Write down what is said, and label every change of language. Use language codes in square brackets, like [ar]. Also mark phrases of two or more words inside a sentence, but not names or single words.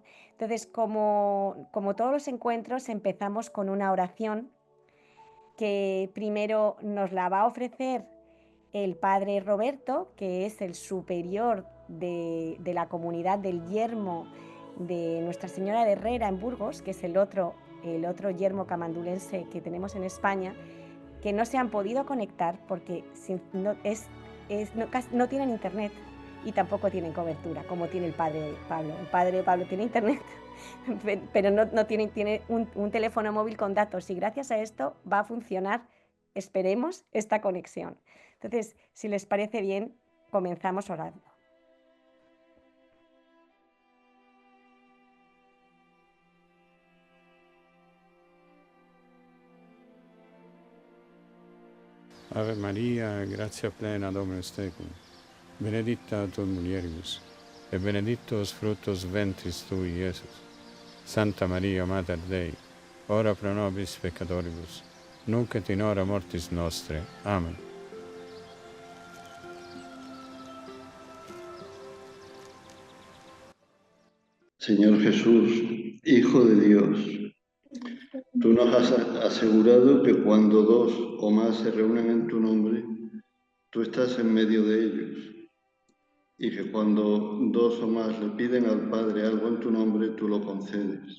[es] Entonces, como todos los encuentros, empezamos con una oración que primero nos la va a ofrecer el padre Roberto, que es el superior de la comunidad del yermo de Nuestra Señora de Herrera en Burgos, que es el otro yermo camandulense que tenemos en España, que no se han podido conectar porque no tienen internet y tampoco tienen cobertura, como tiene el padre Pablo. El padre Pablo tiene internet, pero no tiene un teléfono móvil con datos, y gracias a esto va a funcionar, esperemos, esta conexión. Entonces, si les parece bien, comenzamos orando. [la] Ave Maria, gratia plena, Dominus tecum, benedicta tu in mulieribus, et benedictus fructus ventris tui, Iesus. Santa Maria, Mater Dei, ora pro nobis peccatoribus, nunc et in hora mortis nostre. [es] Amén. Señor Jesús, Hijo de Dios, tú nos has asegurado que cuando dos o más se reúnen en tu nombre, tú estás en medio de ellos, y que cuando dos o más le piden al Padre algo en tu nombre, tú lo concedes.